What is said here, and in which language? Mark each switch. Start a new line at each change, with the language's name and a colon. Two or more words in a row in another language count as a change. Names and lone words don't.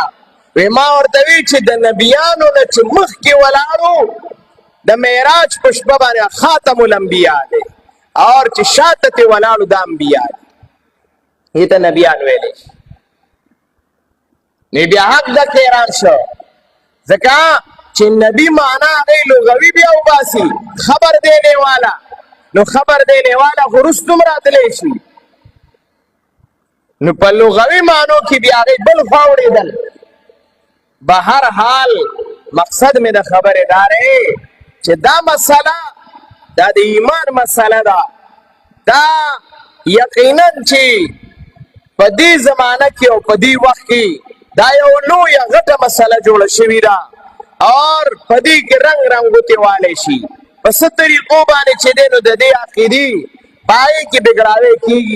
Pashto: وی ما ورته وی چې د نبیانو نه چې مخکې ولاړو د معراج په شپه باندې خاتم الانبیا دی، اور چې شاته ته ولاړو د انبیا دي، دې ته نبیان ویلی شي. نو بیا حق ده کې حیران شو، ځکه چې نبی معنا هغې لغوي بیا وباسي
Urdu: خبر دینے والا،
Pashto: نو
Urdu: خبر دینے والا
Pashto: خو وروسته هم راتلی شي، نو په لغوي معنو کې بیا هغې بل خوا وړېدل. به هر حال مقصد مې د خبرې دا دی چې دا مسله دا د ایمان مسله ده، دا یقینا چې په دې زمانه کې او په دې وخت کې دا یو لویه غټه مسله جوړه شوې ده، اور په دې کې رنګ رنګوتې والی شي په څه طریقو باندې چې دی نو د دې عقیدې په هغې کې بګړاوی کېږي.